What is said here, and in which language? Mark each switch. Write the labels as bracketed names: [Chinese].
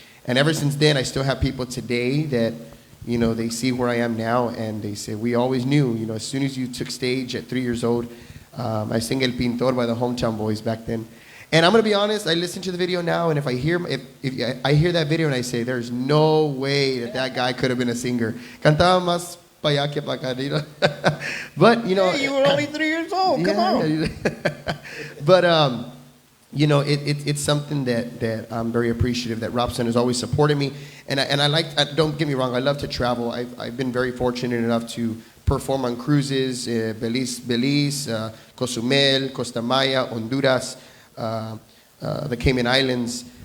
[English] And ever since then, I still have people today that, you know, they see where I am now and they say, we always knew, you know, as soon as you took stage at 3 years old, I sing El Pintor by the Hometown Boys back then. And I'm going to be honest, I listen to the video now, and if I hear that video and I say, there's no way that guy could have been a singer. [Spanish] Cantaba más pa' allá que pa' acá, [English] you know? But, you know. Hey, you were only 3 years old, come on. But, you know, it's something that I'm very appreciative that Robstown has always supported me. And I like, don't get me wrong, I love to travel. I've been very fortunate enough to perform on cruises, Belize, Cozumel, Costa Maya, Honduras, the Cayman Islands.